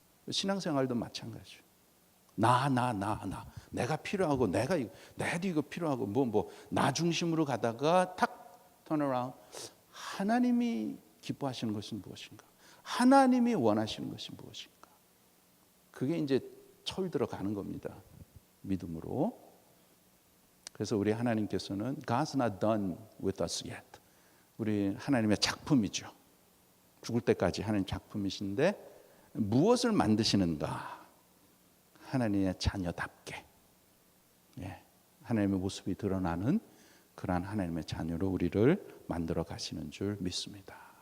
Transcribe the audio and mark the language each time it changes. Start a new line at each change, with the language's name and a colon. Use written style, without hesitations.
Korean: 신앙생활도 마찬가지죠. 나 내가 필요하고 나도 이거 필요하고 나 중심으로 가다가 탁
English: turn around.
Korean: 하나님이 기뻐하시는 것은 무엇인가? 하나님이 원하시는 것이 무엇인가? 그게 이제 철 들어가는 겁니다. 믿음으로. 그래서 우리 하나님께서는
English: God's not done with us yet.
Korean: 우리 하나님의 작품이죠. 죽을 때까지 하는 작품이신데 무엇을 만드시는가? 하나님의 자녀답게, 하나님의 모습이 드러나는 그러한 하나님의 자녀로 우리를 만들어 가시는 줄 믿습니다.